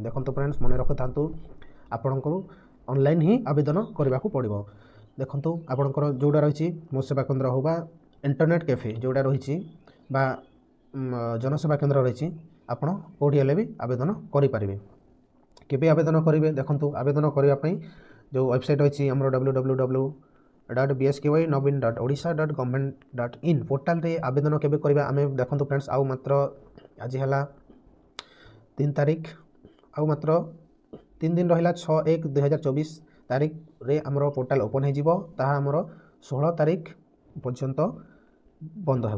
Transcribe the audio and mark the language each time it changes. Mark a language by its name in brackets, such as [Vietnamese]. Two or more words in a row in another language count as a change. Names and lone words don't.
[Odia] ଦେଖନ୍ତୁ ଫ୍ରେଣ୍ଡସ୍ ମନେ ରଖିଥାନ୍ତୁ ଆପଣଙ୍କୁ ଅନଲାଇନ୍ ହିଁ ଆବେଦନ କରିବାକୁ ପଡ଼ିବ। ଦେଖନ୍ତୁ ଆପଣଙ୍କର ଯେଉଁଟା ରହିଛି ମୋ ସେବା କେନ୍ଦ୍ର ହେଉ ବା [English] internet cafe [Odia] ଯେଉଁଟା ରହିଛି ବା ଜନସେବା କେନ୍ଦ୍ର ରହିଛି, ଆପଣ କେଉଁଠି ହେଲେ ବି ଆବେଦନ କରିପାରିବେ। କେବେ ଆବେଦନ କରିବେ ଦେଖନ୍ତୁ, ଆବେଦନ କରିବା ପାଇଁ ଯେଉଁ ୱେବସାଇଟ୍ ଅଛି ଆମର www.bsky.novin.odisha.government.in ପୋର୍ଟାଲରେ ଆବେଦନ କେବେ କରିବା ଆମେ ଦେଖନ୍ତୁ ଫ୍ରେଣ୍ଡସ୍ ଆଉ ମାତ୍ର ଆଜି ହେଲା 3 ତାରିଖ, ଆଉ ମାତ୍ର 3 ଦିନ ରହିଲା 6/1/2024 ତାରିଖରେ ଆମର [English] portal open [Odia] ହୋଇଯିବ। ତାହା ଆମର 16 ତାରିଖ ପର୍ଯ୍ୟନ୍ତ ବନ୍ଦ ହେବ।